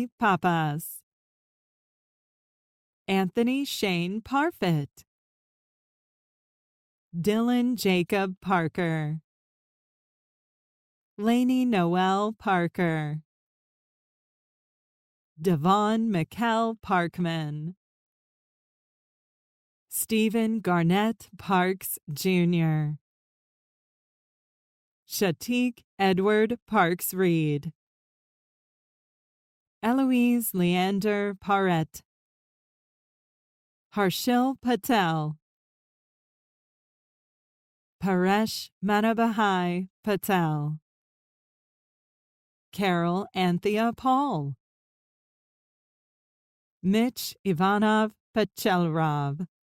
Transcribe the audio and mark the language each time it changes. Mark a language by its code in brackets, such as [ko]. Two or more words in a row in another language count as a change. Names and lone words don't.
[en] Papas, Anthony Shane Parfit, Dylan Jacob Parker, Lainey Noel Parker, Devon Mikkel Parkman, Stephen Garnett Parks Jr., Shatik Edward Parks Reed, Eloise Leander Parrett, Harshil Patel, Paresh Manabhai Patel, Carol Anthea Paul, Mitch Ivanov Pachelrov,